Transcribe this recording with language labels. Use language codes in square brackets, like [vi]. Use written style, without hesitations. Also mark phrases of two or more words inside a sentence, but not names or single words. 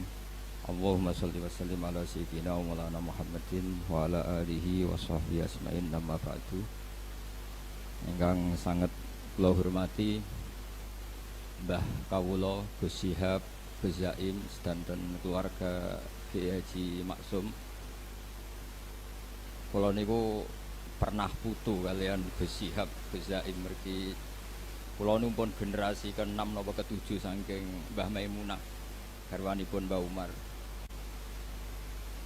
[ar] اللهم صل وسلم على سيدنا ومولانا محمد وعلى آله وصحبه أجمعين. أما بعد. [jv] Ingkang sangat kula hormati Mbah Kawula, Gus Syihab, Gus Zaim sedanten keluarga Kiai Haji Maksum. Kula niku pernah putu kalian Gus Syihab, Gus Zaim mergi kula numpun generasi ke-6 napa ke-7 saking Mbah Maimunah garwanipun Mbah Umar.